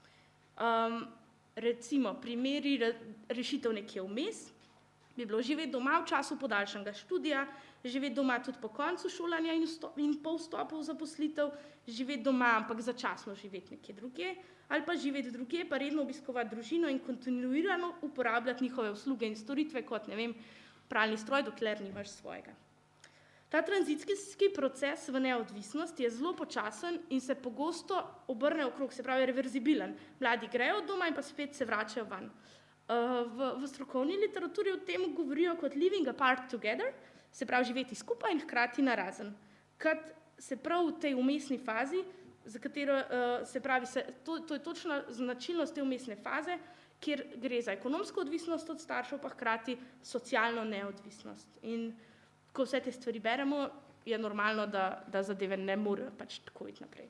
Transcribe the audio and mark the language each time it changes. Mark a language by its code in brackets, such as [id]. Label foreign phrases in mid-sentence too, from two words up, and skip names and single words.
[sl] Recimo, primeri rešitev nekje vmes bi bilo živeti doma v času podaljšanega študija, živeti doma tudi po koncu šolanja in po vstopu v zaposlitev, živeti doma, ampak začasno živeti nekje drugje, ali pa živeti drugje, pa redno obiskovati družino in kontinuirano uporabljati njihove usluge in storitve, kot, ne vem, pralni stroj, dokler nimaš svojega. Ta tranzicijski proces v neodvisnost je zelo počasen in se pogosto obrne okrog, se pravi reverzibilen. Mladi grejo od doma in pa spet se vračajo ven. V strokovni literaturi o tem govorijo kot [en] living apart together, [sl] se pravi živeti skupaj in hkrati narazen. Kad se prav v tej vmesni fazi, za katero se pravi, to je točna značilnost te vmesne faze, kjer gre za ekonomsko odvisnost od staršev, pa hkrati socialno neodvisnost. In ko vse te stvari beremo, je normalno, da zadeve ne morejo pač tako iti naprej.